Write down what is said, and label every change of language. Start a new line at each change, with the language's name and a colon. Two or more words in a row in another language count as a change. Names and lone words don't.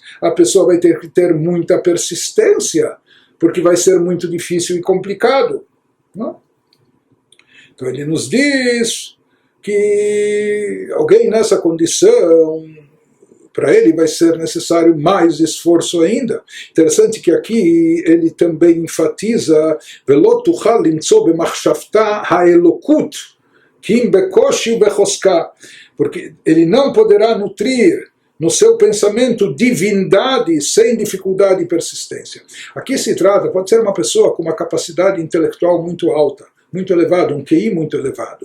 Portuguese: A pessoa vai ter que ter muita persistência, porque vai ser muito difícil e complicado. Não? Então ele nos diz que alguém nessa condição, para ele vai ser necessário mais esforço ainda. Interessante que aqui ele também enfatiza
Hebrew: ולא תוכל למצוא במחשבתה האלקות כי אם בקושי ובחוזקה,
Portuguese: porque ele não poderá nutrir no seu pensamento divindade sem dificuldade e persistência. Aqui se trata, pode ser uma pessoa com uma capacidade intelectual muito alta, muito elevado, um QI muito elevado.